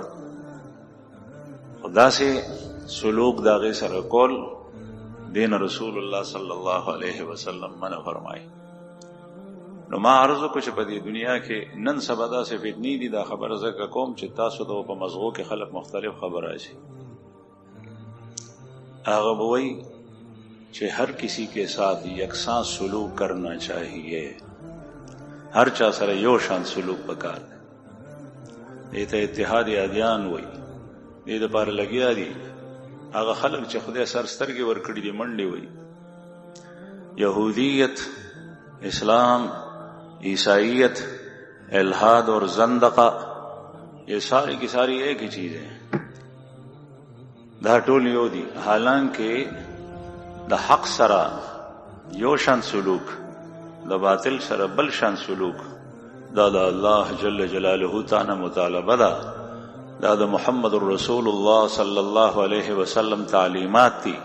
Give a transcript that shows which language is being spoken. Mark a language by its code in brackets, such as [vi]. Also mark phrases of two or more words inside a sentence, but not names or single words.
[ps] خو داسې سلوک د هغې سره کول دین رسول الله [ar] صلی الله علیه وسلم [ps] منع فرمایي. نو ما عرض وکړو چې په دې دنیا کې نن سبا داسې فتنې دي، دا خبره ځکه کوم چې تاسو ته په مزغو کې خلک مختلف خبر راشي. [ur] هغه به وایي چې هر کسی کے ساتھ یکساں سلوک کرنا چاہیے، [ps] هر چا سره یو شان سلوک پکار دی. دې ته اتحاد ادیان وایي. دې دپاره لګیا دي هغه خلک چې خدای سر سترګې ورکړي دي منډې وایي. [ur] یہودیت، اسلام، عیسائیت، الحاد اور زندقہ، یہ ساری کی ساری ایک ہی چیز ہے. [ps] دا ټول یو دي، حالانکه د حق سره یو شان سلوک، د باطل سره بل شان سلوک دا د الله [ar] جل جلاله [ps] تعالی مطالبه ده، دا د محمد رسول الله [ar] صلی الله علیه وسلم [ps] تعلیمات دي.